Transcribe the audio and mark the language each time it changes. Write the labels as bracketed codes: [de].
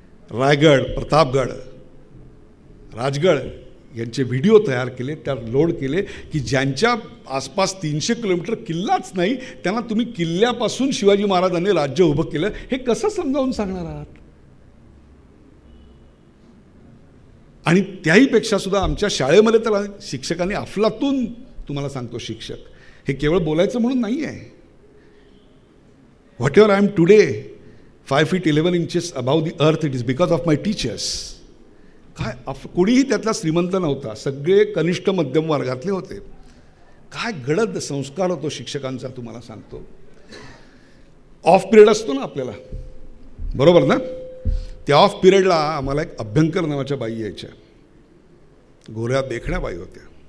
[mr] रायगड, प्रतापगड, राजगड यांचे व्हिडिओ तयार केले, त्यात लोड केले की ज्यांच्या आसपास 300 किलोमीटर किल्लाच नाही त्यांना तुम्ही किल्ल्यापासून शिवाजी महाराजांनी राज्य उभं केलं हे कसं समजावून सांगणार आहात. आणि त्याहीपेक्षा सुद्धा आमच्या शाळेमध्ये तर शिक्षकांनी अफलातून, तुम्हाला सांगतो शिक्षक, हे केवळ बोलायचं म्हणून नाही आहे. [en] Whatever I am today 5 feet 11 inches above the earth, it is because of my teachers. [mr] काय कोणीही त्यातला श्रीमंत नव्हता, सगळे कनिष्ठ मध्यम वर्गातले होते. काय गडद संस्कार होतो शिक्षकांचा तुम्हाला सांगतो. ऑफ पिरियड असतो ना आपल्याला, बरोबर ना, त्या ऑफ पिरियडला आम्हाला एक अभ्यंकर नावाच्या बाई यायच्या, गोऱ्या देखण्या बाई होत्या.